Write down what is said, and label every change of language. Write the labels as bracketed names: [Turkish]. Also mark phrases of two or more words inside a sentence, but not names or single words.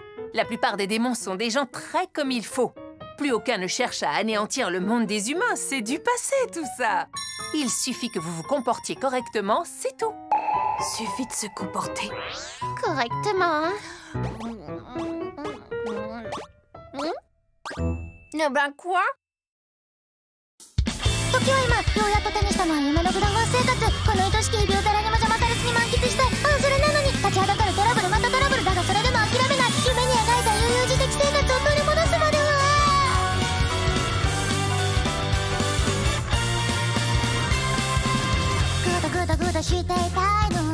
[French] La plupart des démons sont des gens très comme il faut. Plus aucun ne cherche à anéantir le monde des humains, c'est du passé tout ça. Il suffit que vous vous comportiez correctement, c'est tout. Suffit de se comporter. Correctement, hein? Eh ben quoi? [Japanese] 時は今、ようやっと手にしたのは夢のグランゴン生活。この愛しき日々を誰にも邪魔されずに満喫したい。あ、それなのに立ちはだかるトラブル、またトラブルだがそれでも諦めない。夢に描いた悠々自適生活を取り戻すまでは。グダグダグダしていたいの。